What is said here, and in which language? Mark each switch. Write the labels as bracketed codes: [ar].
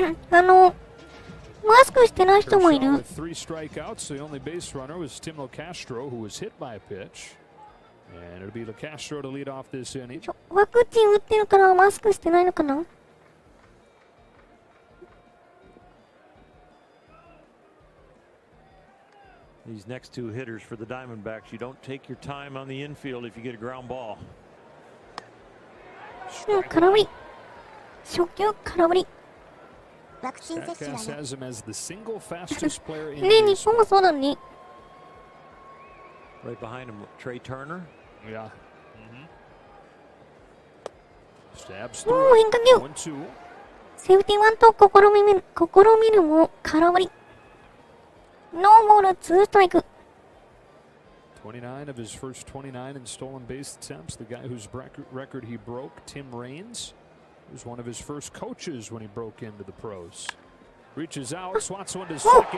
[ja] マスクしてない人もいる。 [en] With 3 strikeouts, the only base runner was Tim LeCastro, who was hit by a pitch. And it'll be LeCastro to lead off this inning. [ja] ワクチン打ってるからマスクしてないのかな。 [en] These next two hitters for the Diamondbacks, you don't take your time on the infield if you get a ground ball. [ja] 空振り。初球空振り。ワクチン接種はね。 [en] has him as the single fastest player in [ja] ね、日本もそうだね。 [en] Right behind him, Trey Turner. Yeah. Stabs [ja] もう変化球。セーフティーワンと試みるも空振り。ノーボール2ストライク。 [en] 29 of his first 29 in stolen base attempts. The guy whose record he broke, Tim Raines, was one of his first coaches when he broke into the pros. Reaches out, swats one to second.